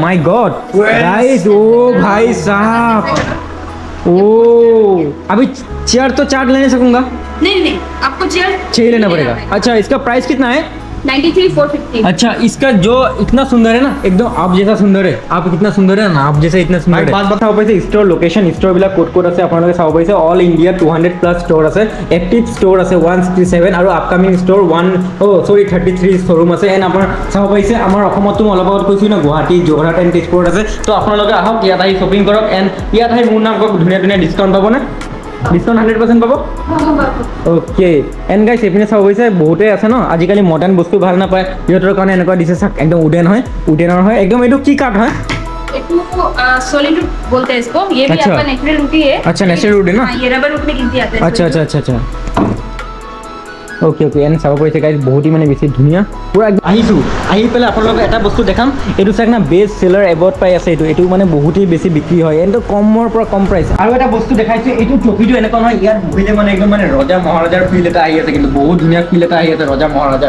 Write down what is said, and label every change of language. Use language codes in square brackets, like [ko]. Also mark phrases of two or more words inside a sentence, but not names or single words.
[en] my god guys, [hi] ओ भाई साहब, ओ अभी चेयर तो 4 ले नहीं सकूंगा, नहीं आपको चेयर 6 लेना पड़ेगा। अच्छा इसका प्राइस कितना है? 93,450। अच्छा इसका जो इतना सुंदर है ना, एकदम आप जैसा सुंदर है, आप कितना सुंदर है ना, आप जैसे इतना सुंदर है। बात बताओ पैसे [en] store location store [hi] बिला कोड [as] আছে আপোনালোকে চাব পাৰিছে। [en] all India [as] 200+ ষ্ট'ৰ আছে, [en] active store [as] আছে 167 আৰু [en] upcoming store [as] 33 শ্ব'ৰুম আছে। এণ্ড আপোনাৰ চাব পাৰিছে আমাৰ অসমতো অলপ আগত কৈছোঁ না গুৱাহাটী, যোৰহাট এণ্ড তেজপুৰত আছে। তো আপোনালোকে আহক ইয়াত আহি শ্বপিং কৰক। এণ্ড ইয়াত আহি মোৰ নাম কওক, ধুনীয়া ধুনীয়া ডিছকাউণ্ট পাব না, ডিছকাউণ্ট 100% পাব। [en] okay and guys [as] এইপিনে চাব গৈছে বহুতে আছে ন আজিকালি মডাৰ্ণ বস্তু ভাল নাপায়, সিহঁতৰ কাৰণে এনেকুৱা দিছে চাওক, একদম উডেন হয়, উডেনৰ হয় একদম। এইটো কি কাঠ হয়? [en] solid wood [hi] बोलते हैं इसको, ये भी अच्छा। आपका [en] natural wood [hi] ही है। अच्छा [en] natural wood [hi] है ना? हाँ, ये [en] rubber wood [hi] में गिनती आता है। अच्छा अच्छा अच्छा अच्छा [en] okay and [as] চাব পাৰিছে গাইজ বহুতেই মানে বেছি ধুনীয়া পূৰা আহিছোঁ। আহি পেলাই আপোনালোকক এটা বস্তু দেখাম, এইটো চাওক না [en] best seller award [as] পাই আছে, এইটো মানে বহুতেই বেছি বিক্ৰী হয়, এণ্ড কমৰ পৰা কম প্ৰাইচ। আৰু এটা বস্তু দেখাইছোঁ, এইটো চকীটো এনেকুৱা নহয়, ইয়াত বহিলে মানে একদম মানে ৰজা মহাৰাজাৰ ফিল এটা আহি আছে, কিন্তু বহুত ধুনীয়া ফিল এটা আহি আছে ৰজা মহাৰাজাৰ।